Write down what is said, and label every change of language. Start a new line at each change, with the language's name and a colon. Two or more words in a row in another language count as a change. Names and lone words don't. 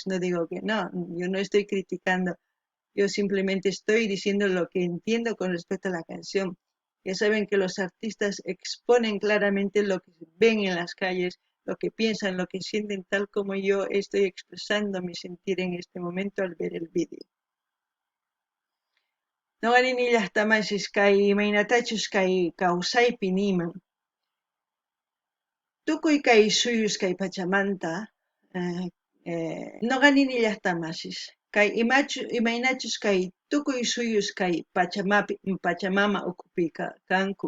Spanish: No digo que no, yo no estoy criticando, yo simplemente estoy diciendo lo que entiendo con respecto a la canción. Ya saben que los artistas exponen claramente lo que ven en las calles, lo que piensan, lo que sienten, tal como yo estoy expresando mi sentir en este momento al ver el vídeo.
Quechua: Noqanini llaqtamashis kay imaynatachus kay kawsaypi niman. Tukuy kay suyus kay pachamanta noqanini llaqtamashis. Kay imaynachus kay tukuy suyus kay pachamama ukupi kanku.